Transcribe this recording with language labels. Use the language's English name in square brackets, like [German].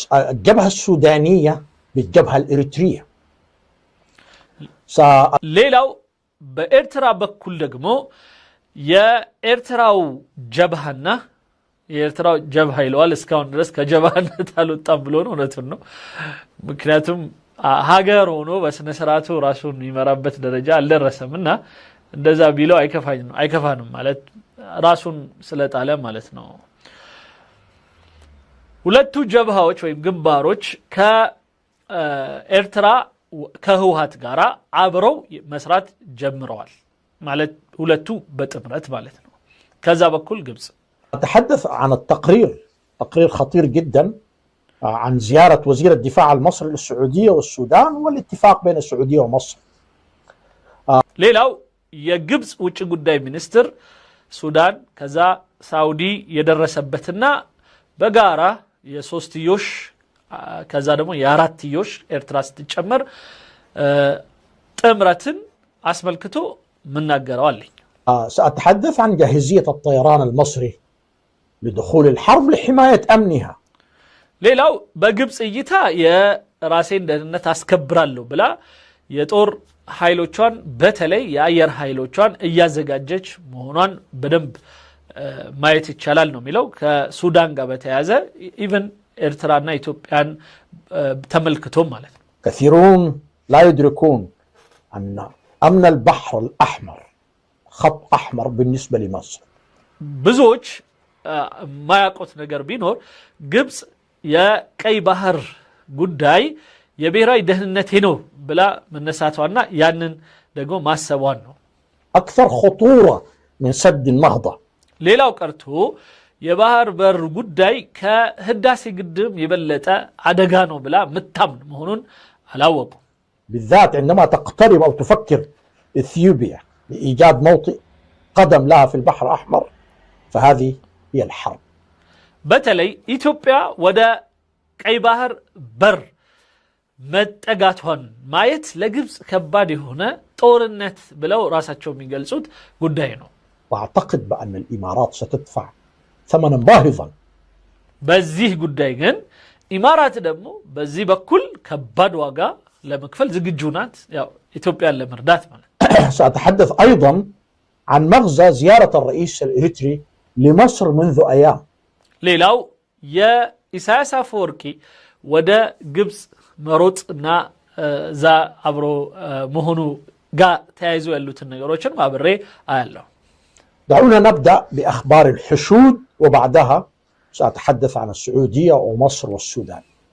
[Arabic] الجبهة السودانية بالجبهة الإريترية. [Amharic] ሌላው በኤርትራ በኩል ደግሞ የኤርትራው ጀብሃና የኤርትራው ጀብሃ ይለዋል። እስካሁን ድረስ ከጀብሃነት አልወጣም ብሎ ነው። እውነቱን ነው። ምክንያቱም ሀገር ሆኖ በስነ ስርዓቱ ራሱን የሚመራበት ደረጃ አልደረሰምና እንደዛ ቢለው አይከፋንም ማለት ራሱን ስለጣለ ማለት ነው። ሁለቱ ጀብሃዎች ወይም ግንባሮች ከኤርትራ ከህወሓት ጋራ አብረው መስራት ጀምረዋል ማለት ሁለቱ በጥምረት ማለት ነው። ከዛ በኩል ግብጽ [Arabic] أتحدث عن تقرير خطير جدا عن زيارة وزير الدفاع المصري للسعودية والسودان والاتفاق بين السعودية ومصر. [Amharic] ሌላው የግብጽ ውጭ ጉዳይ ሚኒስትር ሱዳን ከዛ ሳውዲ የደረሰበትና በጋራ የሶስትዮሽ ከዛ ደግሞ የአራትዮሽ ኤርትራ ስትጨመር ጥምረትን አስመልክቶ ምናገረው አለኝ። [Arabic] سأتحدث عن جاهزية الطيران المصري لدخول الحرب لحماية أمنها. [Amharic] ሌላው በግብጽ እይታ የራሴን ደህንነት አስከብራለሁ ብላ የጦር ኃይሎቿን በተለይ የአየር ኃይሎቿን እያዘጋጀች መሆኗን በደንብ ማየት ይቻላል ነው የሚለው። ከሱዳን ጋር በተያያዘ ኢቨን ኤርትራና ኢትዮጵያን ተመልክቶ ማለት ነው። [Arabic] كثيرون لا يدركون أن أمن البحر الأحمر خط أحمر بالنسبة لمصر. [Amharic] ብዙዎች ማያውቁት ነገር ቢኖር ግብጽ የቀይ ባህር ጉዳይ የብሔራዊ ደህንነቴ ነው ብላ መነሳቷና ያንን ደግሞ ማሰቧን ነው። [Arabic] أكثر خطورة من سد النهضة. [Amharic] ሌላው ቀርቶ የባህር በር ጉዳይ ከህዳሴ ግድብ የበለጠ አደጋ ነው ብላ ምታምን መሆኑን አላወቁም። [Arabic] بالذات عندما تقترب أو تفكر إثيوبيا بإيجاد موطئ قدم لها في البحر الأحمر فهذه هي الحرب. [Amharic] በተለይ ኢትዮጵያ ወደ ቀይ ባህር በር መጠጋቷን ማየት ለግብጽ ከባድ የሆነ ጦርነት ብለው ራሳቸው የሚገልጹት ጉዳይ ነው። [Arabic] وأعتقد بأن الإمارات ستدفع ثمنا باهظا. [Amharic] በዚህ ጉዳይ ግን ኢማራት ደግሞ በዚህ በኩል ከባድ ዋጋ ለመክፈል ዝግጁ ናት፣ ያው ኢትዮጵያን ለመርዳት ማለት። [Arabic] سأتحدث أيضا عن مغزى زيارة الرئيس الإريتري لمصر منذ أيام. [Amharic] ሌላው የኢሳያስ አፈወርቂ ወደ ግብጽ መሮጥና ዛ አብሮ መሆኑ ጋር ተያይዞ ያሉትን ነገሮችን ማብሬ አያለሁ። [Arabic] دعونا نبدأ بأخبار الحشود وبعدها سأتحدث عن السعودية ومصر والسودان.